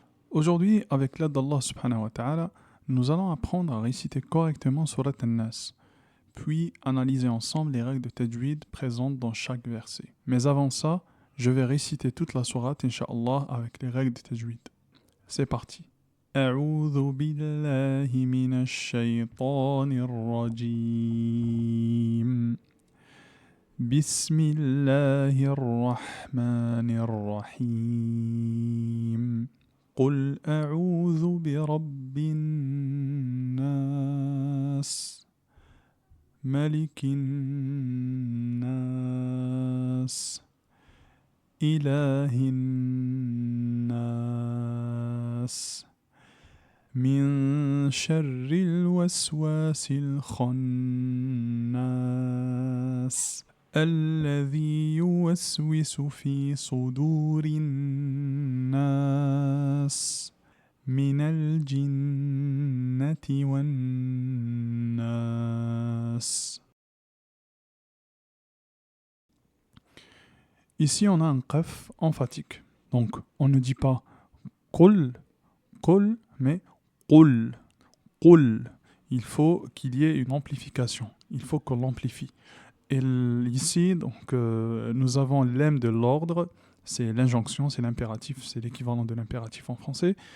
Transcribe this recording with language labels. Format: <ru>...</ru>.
<fr>Aujourd'hui, avec l'aide d'Allah subhanahu wa ta'ala, nous allons apprendre à réciter correctement Surat An-Nas, puis analyser ensemble les règles de tajwid présentes dans chaque verset. Mais avant ça, je vais réciter toute la sourate, incha'Allah, avec les règles de tajwid. C'est parti.</fr> <ar>أعوذ بالله من الشيطان الرجيم بسم الله الرحمن الرحيم قل أعوذ برب الناس ملك الناس إله الناس من شر الوسواس الخناس الذي يوسوس في صدور الناس من الجنة والناس.</ar> <fr>Ici, on a un qaf emphatique. Donc, on ne dit pas qul, qul, mais qul, qul. Il faut qu'il y ait une amplification. Il faut qu'on l'amplifie. Et ici, donc, nous avons l'em de l'ordre, c'est l'injonction, c'est l'impératif, c'est l'équivalent de l'impératif en français.</fr>